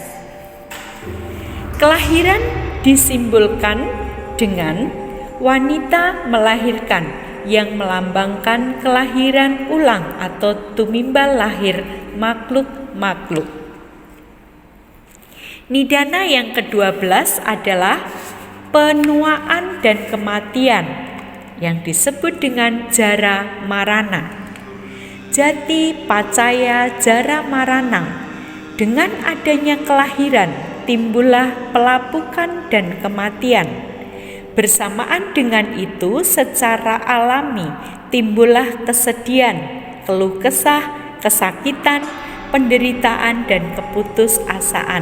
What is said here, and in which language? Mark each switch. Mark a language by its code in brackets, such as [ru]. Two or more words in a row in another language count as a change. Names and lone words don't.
[id] Kelahiran disimbolkan dengan wanita melahirkan yang melambangkan kelahiran ulang atau tumimbal lahir makhluk-makhluk. Nidana yang ke-12 adalah penuaan dan kematian yang disebut dengan [pi] jara marana. Jati pacaya jara maranang. [id] Dengan adanya kelahiran timbullah pelapukan dan kematian. Bersamaan dengan itu secara alami timbullah kesedihan, keluh kesah, kesakitan, penderitaan dan keputusasaan.